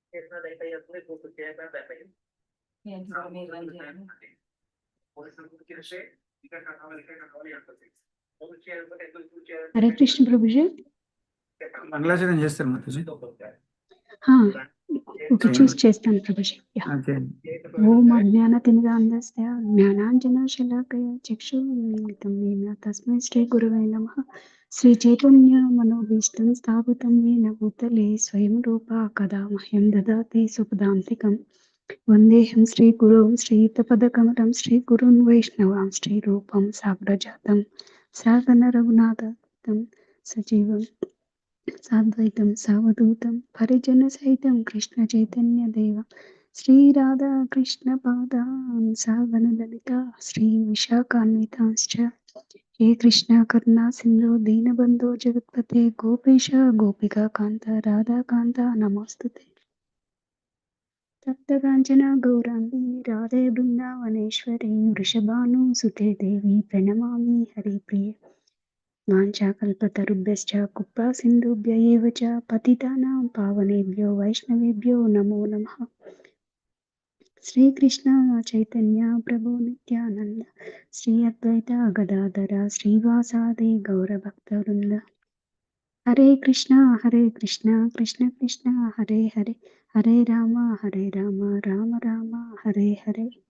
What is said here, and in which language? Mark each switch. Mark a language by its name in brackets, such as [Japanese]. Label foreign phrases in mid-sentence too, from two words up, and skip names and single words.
[Hindi] हरे कृष्ण प्रभु जी। [Telugu] మంగళాచరణ చేస్తారు మాతాజీ. ఓకే, చూస్ చేస్తాను ప్రభుజీ. ఓకే. [Sanskrit] ఓం అజ్ఞానతిమిరాంధస్య జ్ఞానాంజనశలాకయ చక్షుర్మిలితం येन తస్మై శ్రీ గురవే నమః. శ్రీ చైతన్య మనోభీష్టం స్థాపితం येन భూతలే స్వయం రూపా కదా మహ్యం దదాతి సుపదాంతికం. వందేహం శ్రీ గురుం శ్రీయుతపదకమలం శ్రీ గురున్ వైష్ణవాం శ్రీ రూపం సాగ్రజాతం సాగన రఘునాథం సజీవం సాద్వైతం సావధూతం పరిజన సహితం కృష్ణ చైతన్య దేవ శ్రీ రాధా కృష్ణ పాదాన్ సాగన లలిత శ్రీ విశాఖాన్వితాశ్చ హే కృష్ణ కరుణా సింధు దీనబంధో జగత్పతే గోపేశ గోపికా కాంత రాధా కాంత నమోస్తుతే. తప్తకాంచన గౌరాంగి రాధే బృందావనేశ్వరి వృషభాను సుతే దేవి ప్రణమామి హరిప్రియ. వాంఛాకల్పతరుభ్యశ్చ కృపా సింధుభ్య ఏవ చ పతితానాం పావనేభ్యో వైష్ణవేభ్యో నమో నమః. శ్రీకృష్ణ చైతన్య ప్రభు నిత్యానంద శ్రీ అద్వైత గదాధర శ్రీవాసాది గౌరభక్తవృంద. హరే కృష్ణ కృష్ణ కృష్ణ హరే హరే హరే రామ రామ రామ హరే హరే.